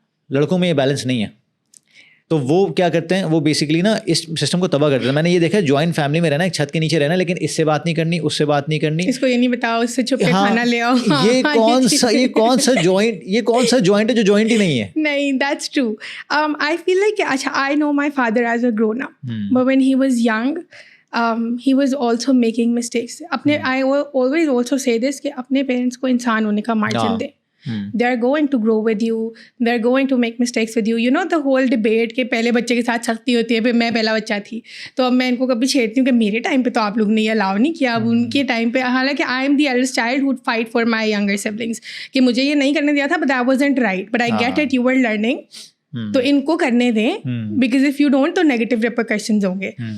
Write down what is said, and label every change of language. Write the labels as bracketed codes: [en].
[ur] لڑکوں میں یہ بیلنس نہیں ہے, تو وہ کیا کرتے ہیں, وہ بیسکلی نا اس سسٹم کو تباہ کرتے ہیں. میں نے یہ دیکھا جوائنٹ فیملی میں رہنا, ایک چھت کے نیچے رہنا, لیکن اس سے بات نہیں کرنی, اس سے بات نہیں کرنی, اس کو یہ نہیں بتاؤ, اس سے چھپ کے کھانا لے آؤ. یہ کون سا جوائنٹ ہے جو جوائنٹ ہی نہیں ہے. [en] نہیں, that's true. I feel like اچھا, I know my father as a grown up, but when he was young, he was also making mistakes. I always also say this [ur] کہ اپنے پیرنٹس کو انسان ہونے کا مارجن دیں. [en] They are going to grow with you, they are going to make mistakes with you. You know the whole debate [ur] کہ پہلے بچے کے ساتھ سختی ہوتی ہے, پھر میں پہلا بچہ تھی تو اب میں ان کو کبھی چھیڑتی ہوں کہ میرے ٹائم پہ تو آپ لوگ نے یہ الاؤ نہیں کیا, اب ان کے ٹائم پہ, حالانکہ [en] I am the eldest child who would fight for my younger siblings [ur] کہ مجھے یہ نہیں کرنے دیا تھا, [en] but that wasn't right, but I get it, you were learning, [ur] تو ان کو کرنے دیں, [en] because if you don't تو negative repercussions ہوں گے.